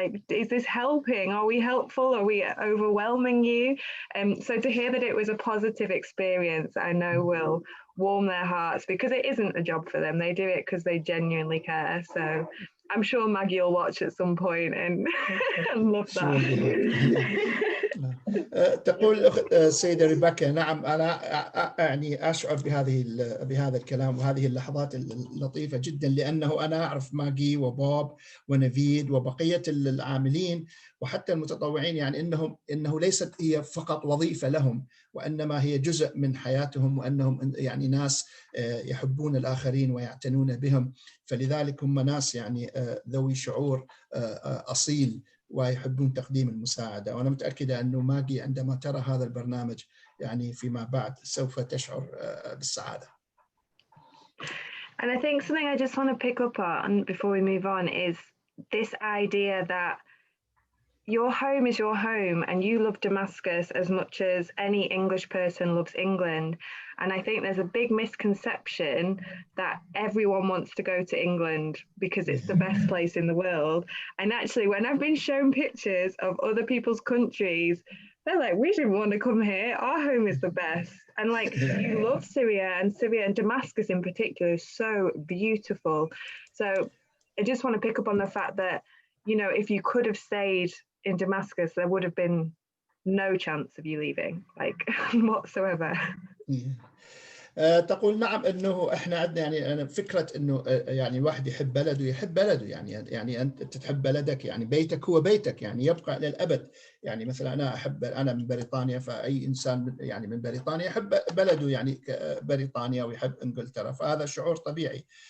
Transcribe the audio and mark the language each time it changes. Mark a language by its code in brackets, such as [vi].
[en] Like, is this helping? Are we helpful? Are we overwhelming you? So to hear that it was a positive experience, I know will warm their hearts, because it isn't a job for them. They do it because they genuinely care. So I'm sure Maggie will watch at some point and love that. [ar] تقول الأخت السيدة ريبيكا: نعم، أنا يعني أشعر بهذا الكلام وهذه اللحظات اللطيفة جدا، لأنه أنا أعرف ماجي وبوب ونفيد وبقية العاملين وحتى المتطوعين، يعني إنه ليست هي فقط وظيفة لهم، وإنما هي جزء من حياتهم، وأنهم يعني ناس يحبون الآخرين ويعتنون بهم، فلذلك هم ناس يعني ذوي شعور أصيل ويحبون تقديم المساعدة. وأنا متأكدة أنه ماجي عندما ترى هذا البرنامج يعني فيما بعد سوف تشعر بالسعادة. [en] And I think something I just want to pick up on before we move on is this idea that your home is your home, and you love Damascus as much as any English person loves England. And I think there's a big misconception that everyone wants to go to England because it's the best place in the world. And actually, when I've been shown pictures of other people's countries, they're like, we didn't want to come here. Our home is the best. And like, you love Syria and Damascus in particular is so beautiful. So I just want to pick up on the fact that, you know, if you could have stayed in Damascus, there would have been no chance of you leaving, like whatsoever. [ar] تقول نعم انه احنا عندنا يعني انا فكره انه يعني الواحد يحب بلده يعني انت تحب بلدك، يعني بيتك هو بيتك يعني يبقى للابد. يعني مثلا انا من بريطانيا، فاي انسان يعني من بريطانيا يحب بلده يعني بريطانيا ويحب انجلترا، فهذا شعور طبيعي.